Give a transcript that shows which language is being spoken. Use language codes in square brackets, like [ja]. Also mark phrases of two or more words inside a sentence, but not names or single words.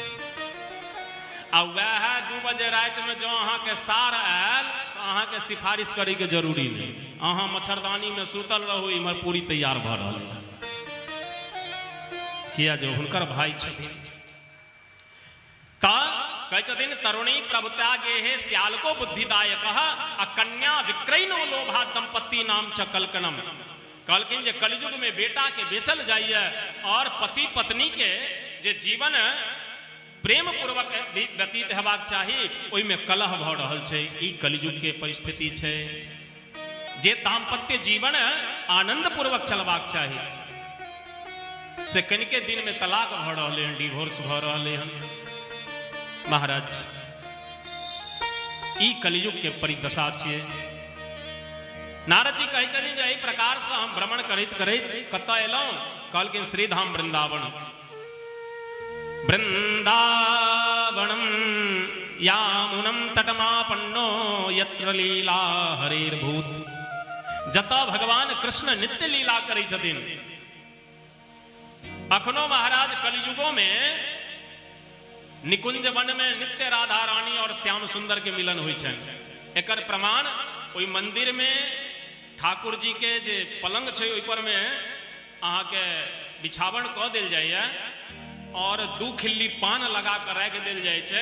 [mai] आ वह 2 बजे रात में जो अहाँ के सार आयल तो अहाँ के सिफारिश करे के जरूरी नहीं, अहाँ मच्छरदानी में सुतल रहू, इमहर पूरी तैयार भ रहल है। किया जो हुनकर भाई छथिन कहै छथिन [sa] तरुणी प्रभुता गेहे श्याल को बुद्धिदायक आ कन्या विक्रयणो लोभा दंपत्ति नाम च कलकनम। [mai] कहलखिन जे कलयुग में बेटा के बेचल जाइए और पति पत्नी के जे जीवन प्रेम पूर्वक व्यतीत हेबाक चाही, ओहि में कलह भ रहल छै। ई कलयुग के परिस्थिति छै। जे दाम्पत्य जीवन आनंद पूर्वक चलबाक चाही से कनिके दिन में तलाक भ रहले हन, डिवोर्स भ रहले हन। महाराज ई कलयुग के परिदशा छियै। नारद जी कहै छथिन जे एहि प्रकार से हम भ्रमण करैत करैत कतऽ एलहुँ? कहलखिन श्रीधाम वृंदावन। [sa] वृंदावनम यामुनम तटमापन्नो यत्र लीला हरेर्भूत। [mai] जतऽ भगवान कृष्ण नित्य लीला करै छथिन। अखनो महाराज कलयुगों में निकुंज वन में नित्य राधा रानी और श्याम सुंदर के मिलन होइ छनि। एकर प्रमाण ओहि मंदिर में ठाकुर जी के जे पलंग छै ओहि पर में अहाँ के बिछावन कऽ देल जाइए और 2 खिल्ली पान लगा कर राख देल जाय छै।